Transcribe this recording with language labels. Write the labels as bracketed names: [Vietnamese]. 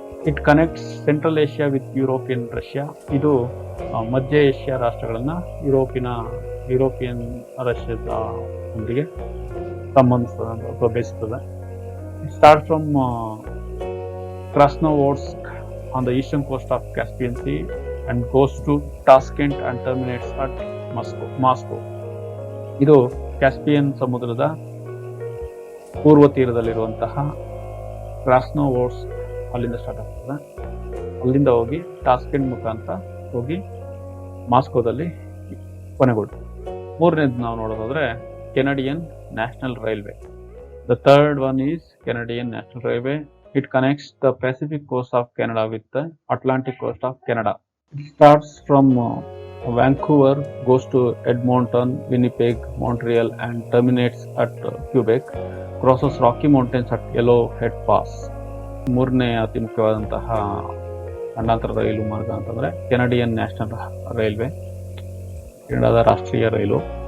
[English] It connects Central Asia with European Russia. [Kannada] ಇದು ಮಧ್ಯ Asia ರಾಷ್ಟ್ರಗಳನ್ನ European ರಷ್ಯಾದ ಒಂದಿಗೆ ಸಂಬಂಧಿಸ್ತದೆ ಅಥವಾ ಬೇಯಿಸುತ್ತದೆ. [English] It start from Krasnovodsk on the eastern coast of Caspian Sea and goes to Tashkent and terminates at Moscow. [Kannada] ಇದು Caspian ಸಮುದ್ರದ ಪೂರ್ವ ತೀರದಲ್ಲಿರುವಂತಹ ಕ್ರಾಸ್ನೋವೋಡ್ಸ್ಕ್ ಅಲ್ಲಿಂದ start ಆಗ್ತದೆ. ಅಲ್ಲಿಂದ ಹೋಗಿ ಟಾಸ್ಕೆಂಟ್ ಮುಖಾಂತರ ಹೋಗಿ ಮಾಸ್ಕೋದಲ್ಲಿ ಕೊನೆಗೊಳ್ಳುತ್ತೆ. ಮೂರನೇದು ನಾವು ನೋಡೋದಾದ್ರೆ Canadian national railway. [English] The third one is Canadian National Railway. It connects the Pacific coast of Canada with the Atlantic coast of Canada. It starts from Vancouver, goes to Edmonton, Winnipeg, Montreal and terminates at Quebec, crosses Rocky Mountains at Yellowhead Pass. [Kannada] ಮೂರನೇ ಅತಿ ಮುಖ್ಯವಾದಂತಹ ಖಂಡಾಂತರ ರೈಲು ಮಾರ್ಗ ಅಂತಂದ್ರೆ Canadian national railway, ಕೆನಡಾದ ರಾಷ್ಟ್ರೀಯ ರೈಲು.